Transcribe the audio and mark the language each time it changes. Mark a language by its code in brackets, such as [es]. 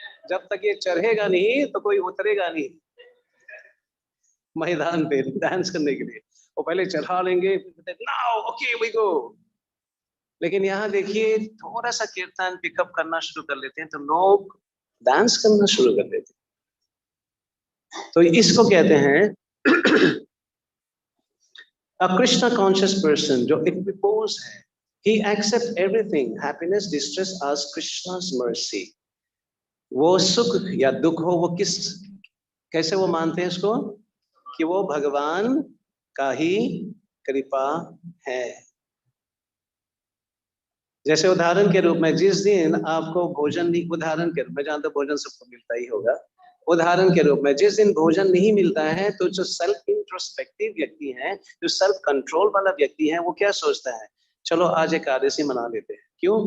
[hi] जब तक ये चढ़ेगा नहीं तो कोई उतरेगा नहीं मैदान पे डांस करने के लिए। वो पहले चढ़ा लेंगे, [en] Now okay we go. [hi] लेकिन यहाँ देखिए, थोड़ा सा कीर्तन पिकअप करना शुरू कर लेते हैं तो लोग डांस करना शुरू कर देते हैं। तो इसको कहते हैं [en] a Krishna conscious person, [hi] जो equipoise है, [en] he accepts everything, happiness, distress as Krishna's mercy। [hi] वो सुख या दुख हो, वो किस, कैसे वो मानते हैं इसको, कि वो भगवान का ही कृपा है। जैसे उदाहरण के रूप में, जिस दिन आपको भोजन नहीं, उदाहरण के रूप में, जहां तक भोजन सबको मिलता ही होगा, उदाहरण के रूप में जिस दिन भोजन नहीं मिलता है तो जो सेल्फ इंट्रोस्पेक्टिव व्यक्ति है, जो सेल्फ कंट्रोल वाला व्यक्ति है, वो क्या सोचता है, चलो आज एकादशी मना लेते हैं। क्यों?